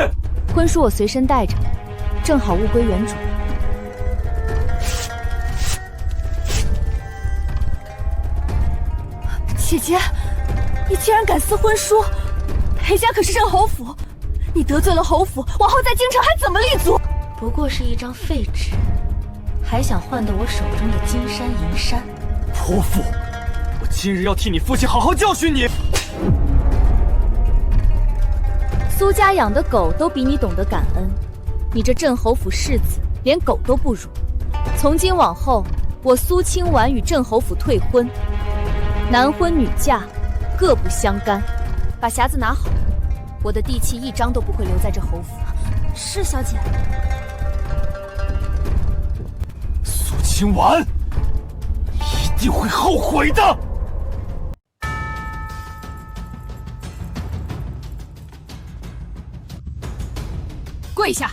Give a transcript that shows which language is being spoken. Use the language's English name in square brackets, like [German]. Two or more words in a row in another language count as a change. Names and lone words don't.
[Chinese] 婚書我隨身帶着，正好物歸原主。姐姐，你竟然敢撕婚書！裴家可是镇侯府，你得罪了侯府，往后在京城还怎麼立足？不過是一張廢紙，還想換得我手中的金山銀山？潑婦！我今日要替你父親好好教訓你！蘇家養的狗都比你懂得感恩，你這鎮侯府世子連狗都不如。從今往後，我蘇清婉與鎮侯府退婚，男婚女嫁，各不相干。把匣子拿好，我的地契一張都不會留在這侯府。是小姐。蘇清婉，你一定會後悔的。跪下！